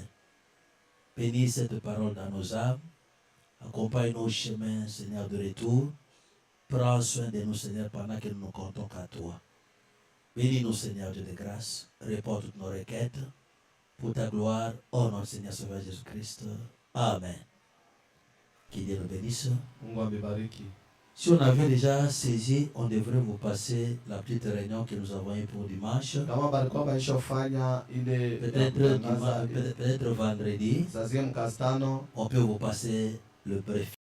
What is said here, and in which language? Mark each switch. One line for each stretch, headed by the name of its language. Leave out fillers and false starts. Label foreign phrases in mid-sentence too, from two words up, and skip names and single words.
French: Bénis cette parole dans nos âmes. Accompagne nos chemins, Seigneur, de retour. Prends soin de nous, Seigneur, pendant que nous ne comptons qu'à toi. Bénis-nous, Seigneur Dieu de grâce. Réponds toutes nos requêtes. Pour ta gloire, au nom du Seigneur Sauveur Jésus-Christ. Amen. Que Dieu nous bénisse.
Swahili: Mungu amebariki.
French: Si on avait déjà saisi, on devrait vous passer la petite réunion que nous avons eue pour dimanche.
Swahili: Kama balikuwa baishafanya ile
French: Peut-être vendredi,
Swahili: saa zingine mkazitano,
French: on peut vous passer le brief.